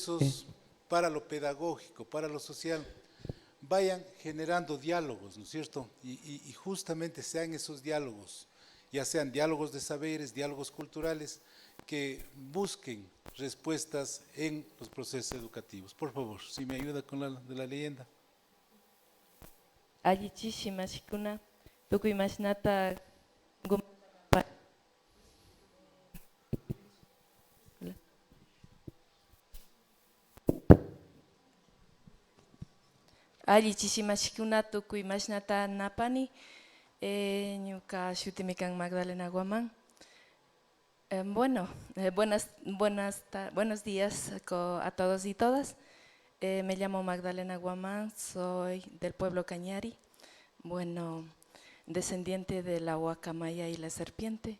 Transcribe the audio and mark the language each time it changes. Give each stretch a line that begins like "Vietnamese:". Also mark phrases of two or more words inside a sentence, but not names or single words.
Spanish: procesos para lo pedagógico, para lo social, vayan generando diálogos, ¿no es cierto? Y justamente sean esos diálogos, ya sean diálogos de saberes, diálogos culturales, que busquen respuestas en los procesos educativos. Por favor, si me ayuda con la de la leyenda.
Quechua: Allichi shimashikuna tukuy mashnata allichi shimashikuna tukuy mashnata napani ñuka shutimi kan Magdalena Guamán.
Spanish: Bueno, buenos días a todos y todas. Me llamo Magdalena Guamán, soy del pueblo Cañari, bueno, descendiente de la guacamaya y la serpiente.